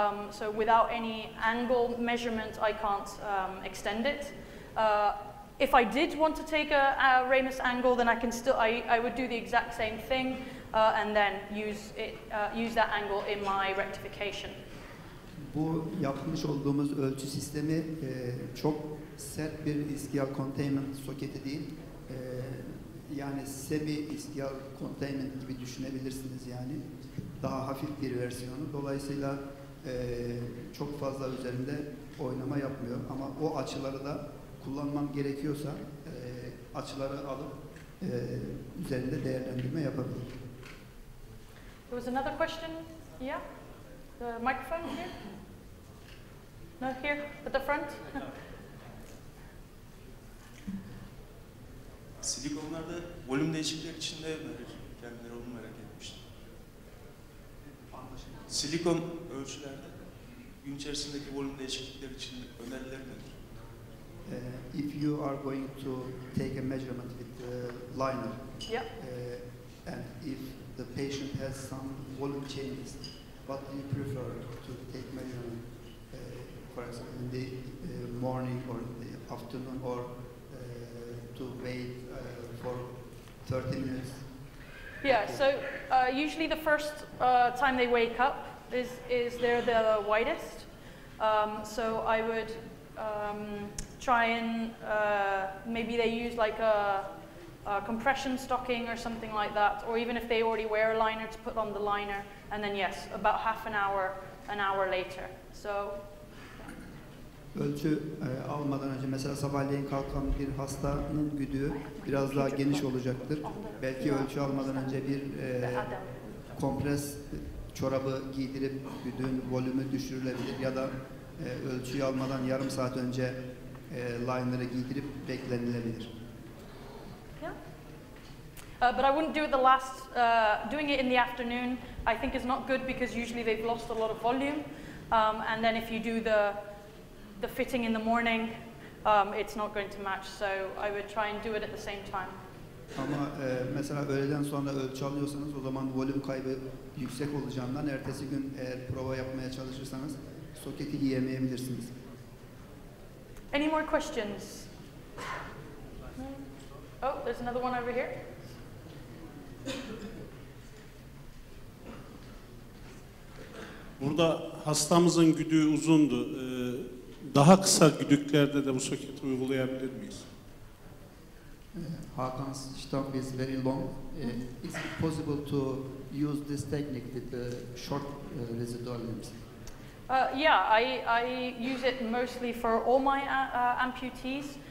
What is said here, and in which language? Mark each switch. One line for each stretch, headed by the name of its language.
English: So without any angle measurement, I can't extend it. If I did want to take a ramus angle, then I would do the exact same thing and then use that angle in my rectification.
Turkish: Bu yapmış olduğumuz ölçü sistemi çok sert bir ischial containment soketi değil. Yani semi ischial containment gibi düşünebilirsiniz yani. Daha hafif bir versiyonu. Dolayısıyla çok fazla üzerinde oynama yapmıyor ama o açıları da kullanmam gerekiyorsa açıları alıp üzerinde değerlendirme yapabilirim.
English: There was another question. Yeah? The microphone here? No, here at the front.
Turkish: Silikonlarda volüm değişiklikleri için ne önerir? Kendileri onu merak etmiştim. Silikon ölçülerde gün içerisindeki volüm değişiklikleri için öneriler nedir?
English: If you are going to take a measurement with the liner, Yeah. And if the patient has some volume changes, what do you prefer to take measurement? For example, in the morning or in the afternoon, or to wait for 30 minutes? Yeah, so usually the first time they wake up is they're the widest. So I would try and maybe they use like a compression stocking or something like that, or even if they already wear a liner, to put on the liner, and then yes, about half an hour later. So.
Turkish: Ölçü almadan önce mesela sabahleyin kalkan bir hastanın güdüğü biraz daha geniş olacaktır. Belki ölçü almadan önce bir kompres çorabı giydirip güdüğün volümü düşürülebilir ya da ölçüyü almadan yarım saat önce liner'ı giydirip beklenilebilir.
English: But I wouldn't do it doing it in the afternoon I think is not good because usually they've lost a lot of volume. And then if you do the fitting in the morning, it's not going to match. So I would try and do it at the same time.
Turkish: Ama mesela öğleden sonra ölçü alıyorsanız o zaman volüm kaybı yüksek olacağından ertesi gün eğer prova yapmaya çalışırsanız soketi giyemeyebilirsiniz.
English: Any more questions? Oh, there's another one over here.
Turkish: Burada hastamızın güdüğü uzundu. Daha kısa güdüklerde de bu soketi uygulayabilir miyiz?
English: Hakan's stump is very long. Is it possible to use this technique with the short residual limbs? Yeah, I use it mostly for all my amputees.